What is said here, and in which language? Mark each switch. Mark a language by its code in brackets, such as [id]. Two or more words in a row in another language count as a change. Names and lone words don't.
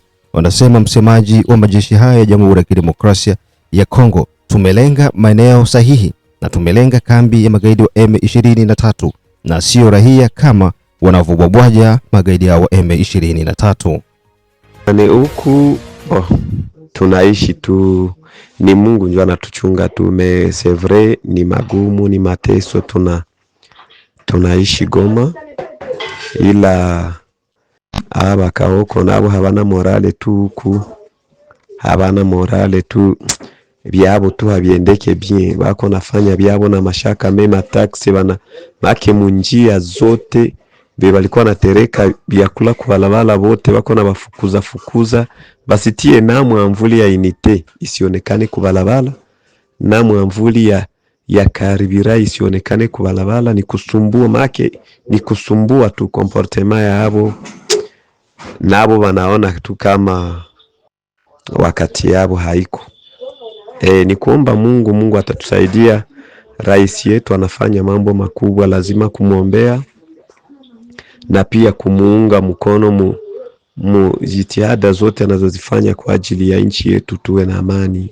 [sw] Wanasema msemaji wa majeshi haya ya Jamhuri ya Kidemokrasia ya Kongo, tumelenga maeneo sahihi na tumelenga kambi ya magaidi wa M23 na sio raia kama wanavyobwabwaja magaidi hao wa M23. Ni huku tunaishi tu, ni Mungu ndio anatuchunga tu. [fr] C'est vrai, [sw] ni magumu, ni mateso, tunaishi Goma, ila aba kaoko nabo habana morale tu huku, habana morale tu, byabo tu habiendeke bien, bako nafanya byabo na mashaka mema taxi bana make munjia zote be balikuwa natereka byakula kubalabala bote bako na bafukuza basitie na mwamvuli ya inite isionekane kubalabala, na mwamvuli ya karibira isionekane kubalabala, ni kusumbua make, ni kusumbua tu comportement ya abo, nabo wanaona tu kama wakati yabo haiko. Ni kuomba Mungu atatusaidia. Rais yetu anafanya mambo makubwa, lazima kumuombea na pia kumuunga mkono jitihada zote anazozifanya kwa ajili ya nchi yetu tuwe na amani.